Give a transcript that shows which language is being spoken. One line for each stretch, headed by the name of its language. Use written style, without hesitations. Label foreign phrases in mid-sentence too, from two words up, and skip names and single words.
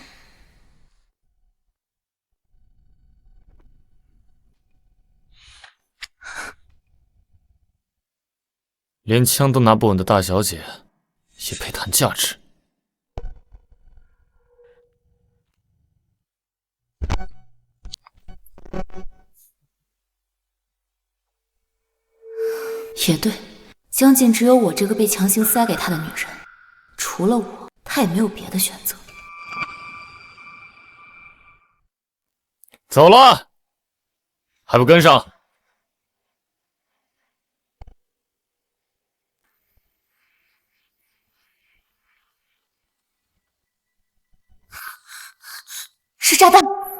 Chinese: 連槍都拿不穩的大小姐，也配談價值？也對，江靜只有我這個被強行塞給她的女人，除了我，她也沒有別的選擇。走了，還不跟上？是炸彈！